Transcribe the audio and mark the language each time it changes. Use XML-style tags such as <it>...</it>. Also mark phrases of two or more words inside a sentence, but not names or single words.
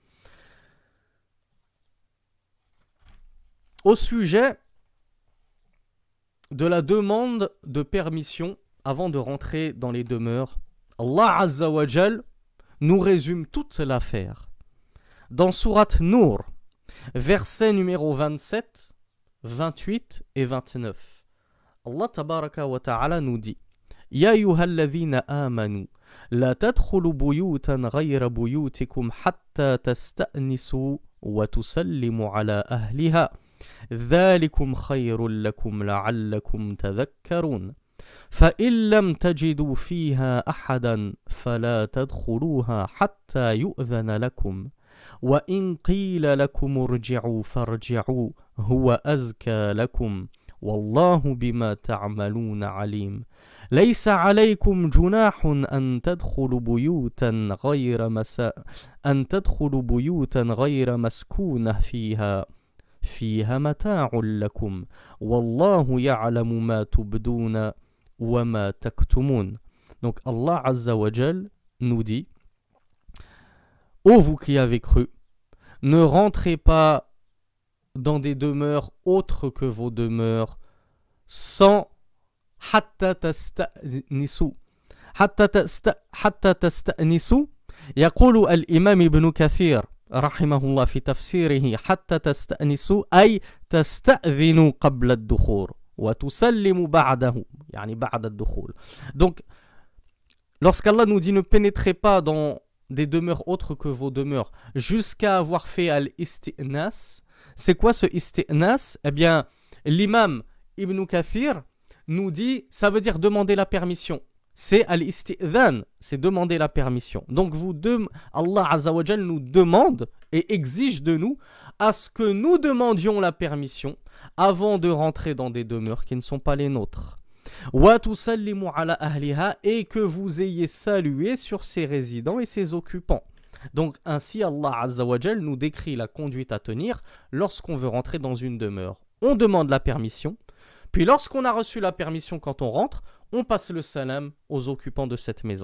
<fr>Au sujet de la demande de permission avant de rentrer dans les demeures, Allah</fr> <ar>عز وجل</ar> <fr>nous résume toute l'affaire. Dans Sourate Nour, verset numéro 27, 28 et 29.</fr> <ar>الله تبارك وتعالى</ar> <fr>nous dit</fr> <ar>يا أيها الذين آمنوا لا تدخلوا بيوتا غير بيوتكم حتى تستأنسوا وتسلموا على أهلها ذلكم خير لكم لعلكم تذكرون فإن لم تجدوا فيها أحدا فلا تدخلوها حتى يؤذن لكم وإن قيل لكم ارجعوا فارجعوا هو أزكى لكم والله بما تعملون عليم ليس عليكم جناح أن تدخلوا بيوتا غير مسكونة فيها متاع لكم والله يعلم ما تبدون وما تكتمون.</ar> <fr>Donc Allah</fr> <ar>عز وجل</ar> <fr>nous dit ô vous qui avez cru, ne rentrez pas dans des demeures autres que vos demeures sans</fr> <ar>حتى تستأنسوا. حتى تستأنسوا يقول الإمام ابن كثير رحمه الله في تفسيره حتى تستأنسوا أي تستأذنوا قبل الدخول وتسلموا بعده يعني بعد الدخول.</ar> <fr>Donc lorsqu'Allah nous dit ne pénétrez pas dans des demeures autres que vos demeures jusqu'à avoir fait al-isti'nas, c'est quoi ce isti'nas? Eh bien l'imam Ibn Kathir nous dit ça veut dire demander la permission. C'est al-istidhan, c'est demander la permission. Donc Allah</fr> <ar>عز وجل</ar> <fr>nous demande et exige de nous à ce que nous demandions la permission avant de rentrer dans des demeures qui ne sont pas les nôtres.</fr> <ar>وتسلموا على أهلها,</ar> <fr>et que vous ayez salué sur ses résidents et ses occupants. Donc ainsi Allah</fr> <ar>عز وجل</ar> <fr>nous décrit la conduite à tenir lorsqu'on veut rentrer dans une demeure. On demande la permission, puis lorsqu'on a reçu la permission quand on rentre, on passe le salam aux occupants de cette maison.</fr>